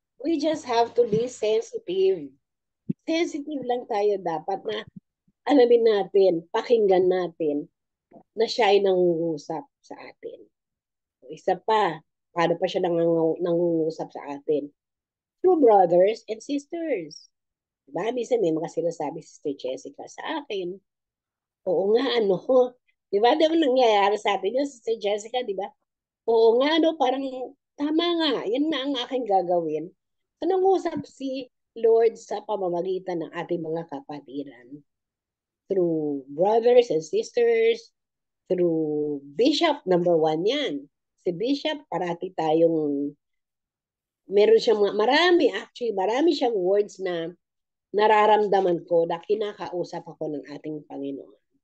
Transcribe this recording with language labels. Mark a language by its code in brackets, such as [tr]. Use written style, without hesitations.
[en] We just have to be sensitive. [tl] Sensitive lang tayo dapat na alamin natin, pakinggan natin na siya ay nangungusap sa atin. So, isa pa, paano pa siya nangungusap sa atin? [en] Through brothers and sisters. [tl] Diba? Minsan may mga sinasabi si Sister Jessica sa akin. Oo nga, ano, di ba? Di ba nangyayari sa atin yun, Sister Jessica, di ba? Oo nga, no, parang tama nga, yan na ang aking gagawin. So, nangusap si Lord sa pamamagitan ng ating mga kapatiran. [en] Through brothers and sisters, through Bishop, number 1 yan. [tl] Si Bishop, parati tayong, meron siyang marami siyang words na nararamdaman ko na kinakausap ako ng ating Panginoon.